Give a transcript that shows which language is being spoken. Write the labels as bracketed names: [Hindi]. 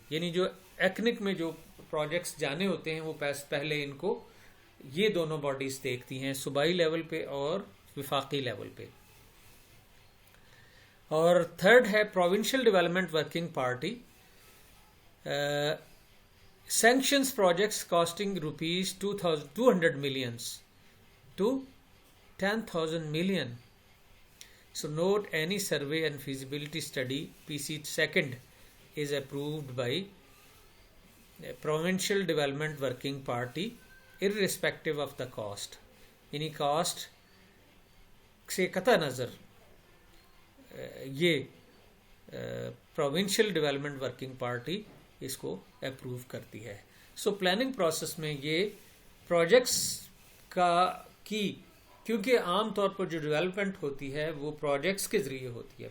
[Urdu] یعنی جو ایکنک میں جو پروجیکٹس جانے ہوتے ہیں وہ پہلے ان کو یہ دونوں باڈیز دیکھتی ہیں، صوبائی لیول پہ اور وفاقی لیول پہ. [English] اور تھرڈ ہے provincial development working party. Sanctions projects costing rupees 200 million to 10,000 million. So note any survey and feasibility study PC second is approved by a Provincial Development Working Party irrespective of the cost. [Urdu] یعنی cost سے قطع نظر یہ provincial development working party اس کو approve کرتی ہے. So planning process میں یہ پروجیکٹس کی کیونکہ عام طور پر جو ڈیولپمنٹ ہوتی ہے وہ پروجیکٹس کے ذریعے ہوتی ہے.